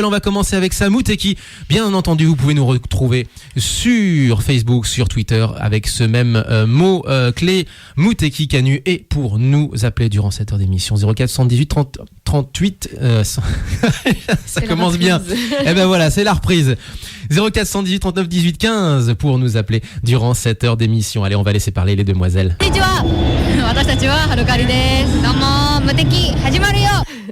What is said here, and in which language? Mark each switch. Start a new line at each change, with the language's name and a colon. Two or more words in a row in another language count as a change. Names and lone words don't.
French: On va commencer avec ça, Muteki. Bien entendu, vous pouvez nous retrouver sur Facebook, sur Twitter avec ce même mot clé Muteki Canu et pour nous appeler durant cette heure d'émission 04 78 30 38 ça commence bien. Eh ben voilà, c'est la reprise. 04 118 39 18 15 pour nous appeler durant cette heure d'émission. Allez, on va laisser parler les demoiselles.
Japanese: Konnichiwa. 私たちははるかりです。どうも、無敵始まるよ。